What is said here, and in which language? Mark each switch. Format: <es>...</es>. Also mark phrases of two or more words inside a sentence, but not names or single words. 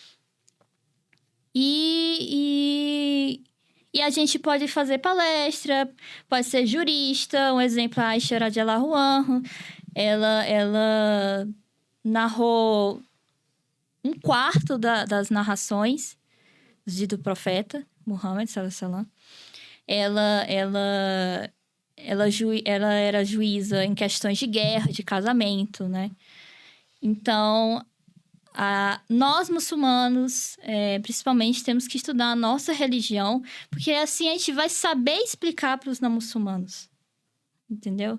<pt>E a gente pode fazer palestra, pode ser jurista. Um exemplo, a Aisha</pt> <ar>رضي الله عنها,</ar> <pt>ela narrou um quarto das narrações do profeta,</pt> <ar>Muhammad, صلى الله عليه وسلم.</ar> <pt>ela era juíza em questões de guerra, de casamento, né? Então, nós muçulmanos, principalmente, temos que estudar a nossa religião, porque assim a gente vai saber explicar para os não muçulmanos, entendeu?</pt>